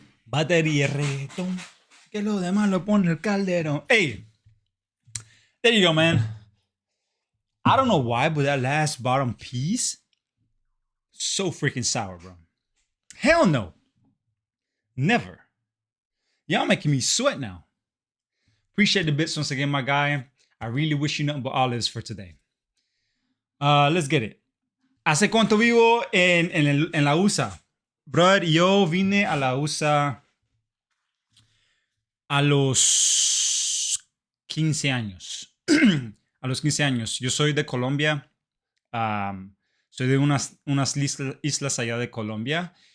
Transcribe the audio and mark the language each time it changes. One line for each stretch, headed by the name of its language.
Spanish: Batería reggaetón, que lo demás lo pone el calderón.
English: Hey, there you go, man. I don't know why, but that last bottom piece, so freaking sour, bro. Hell no. Never. Y'all making me sweat now. Appreciate the bits once again, my guy. I really wish you nothing but olives for today. Let's get it.
Spanish: ¿Hace cuánto vivo en la USA? Brother, yo vine a la USA a los 15 años. A los 15 años. Yo soy de Colombia. Soy de unas islas allá de Colombia.